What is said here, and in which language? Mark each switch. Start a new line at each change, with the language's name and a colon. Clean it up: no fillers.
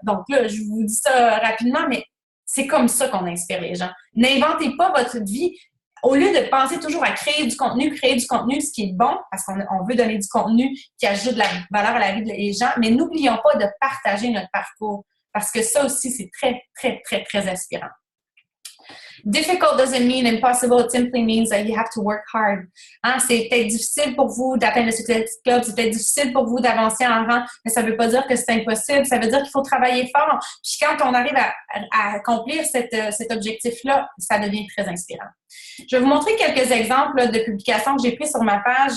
French: Donc là, je vous dis ça rapidement, mais c'est comme ça qu'on inspire les gens. N'inventez pas votre vie. Au lieu de penser toujours à créer du contenu, ce qui est bon, parce qu'on veut donner du contenu qui ajoute de la valeur à la vie des gens, mais n'oublions pas de partager notre parcours, parce que ça aussi, c'est très, très, très, très inspirant.
English: Difficult doesn't mean impossible, it simply means that you have to work hard.
French: C'est peut-être difficile pour vous d'atteindre le Success Club, c'est peut-être difficile pour vous d'avancer en rang, mais ça ne veut pas dire que c'est impossible, ça veut dire qu'il faut travailler fort. Puis quand on arrive à accomplir cet objectif-là, ça devient très inspirant. Je vais vous montrer quelques exemples de publications que j'ai prises sur ma page.